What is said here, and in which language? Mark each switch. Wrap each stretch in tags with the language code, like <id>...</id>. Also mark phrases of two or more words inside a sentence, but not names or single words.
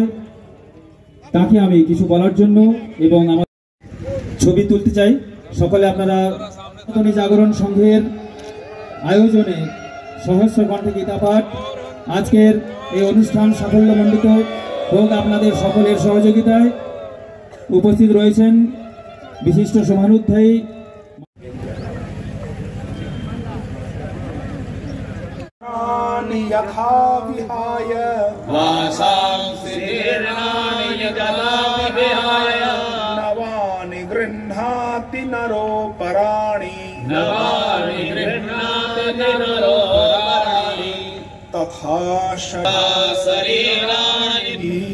<bn>তাকে আমি কিছু বলার জন্য এবং আমার ছবি তুলতে চাই। সকলে আপনারা সনাতনী জাগরণ সংঘের আয়োজনে সহস্র কণ্ঠে গীতা পাঠ আজকের এই অনুষ্ঠান সাফল্যমণ্ডিত হোক আপনাদের সকলের সহযোগিতায়। উপস্থিত রয়েছেন বিশিষ্ট সমানুধ্যায়ী</bn> <sa>নবানি গৃহ্ণাতি নরো পরাণি তথা শরীরাণি</sa>